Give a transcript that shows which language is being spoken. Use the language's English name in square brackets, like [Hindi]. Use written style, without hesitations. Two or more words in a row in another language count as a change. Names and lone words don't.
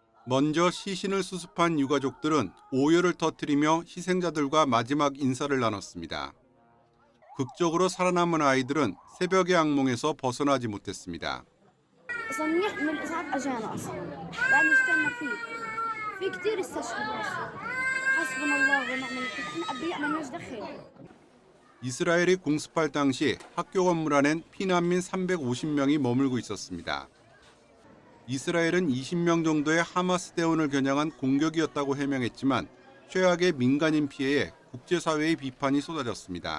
[Korean] 먼저 시신을 수습한 유가족들은 오열을 터뜨리며 희생자들과 마지막 인사를 나눴습니다. 극적으로 살아남은 아이들은 새벽의 악몽에서 벗어나지 못했습니다. [Arabic] صنيع من الإسعاف أجانا أصلا وقاعد نستنى فيه في كتير استشهدوا أصلا حسبنا الله ونعم الوكيل إحنا أبرياء ما لناش دخل. [Korean] 이스라엘이 공습할 당시 학교 건물 안엔 피난민 350명이 머물고 있었습니다. 이스라엘은 20명 정도의 하마스 대원을 겨냥한 공격이었다고 해명했지만 최악의 민간인 피해에 국제사회의 비판이 쏟아졌습니다.